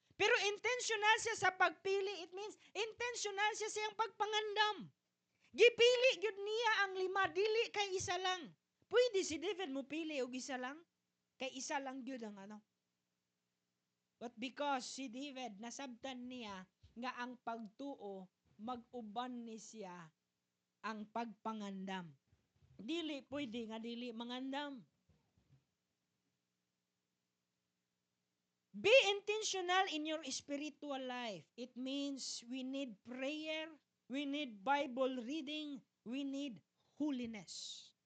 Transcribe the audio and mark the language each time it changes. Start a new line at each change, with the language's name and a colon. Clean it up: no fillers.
Cebuano: Pero intentional siya sa pagpili. It means intentional siya sa iyang pagpangandam. Gipili gyud niya ang 5, dili kay isa lang. Pwede si David mo pili og isa lang, kay isa lang gyud ang ano. But because si David nasabtan niya nga ang pagtuo mag-uban ni siya ang pagpangandam. Dili pwede nga dili mangandam.
English: Be intentional in your spiritual life. It means we need prayer, we need Bible reading, we need holiness.